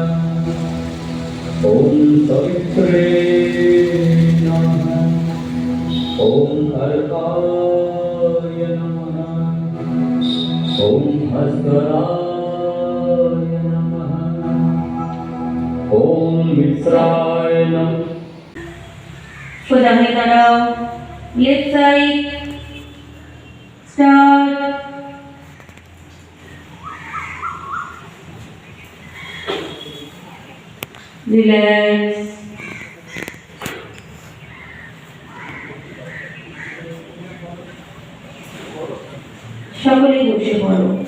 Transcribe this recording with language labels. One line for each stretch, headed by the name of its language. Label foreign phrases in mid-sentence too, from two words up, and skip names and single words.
Sanskrit: ॐ सवित्रे नमः। ॐ अर्काय नमः। ॐ भास्कराय नमः। ॐ मित्राय नमः।
Bangla: সোজা হয়ে দাঁড়াও,
English: left side start.
Bangla: রিল্যাক্স। সকলে বসে পড়ো।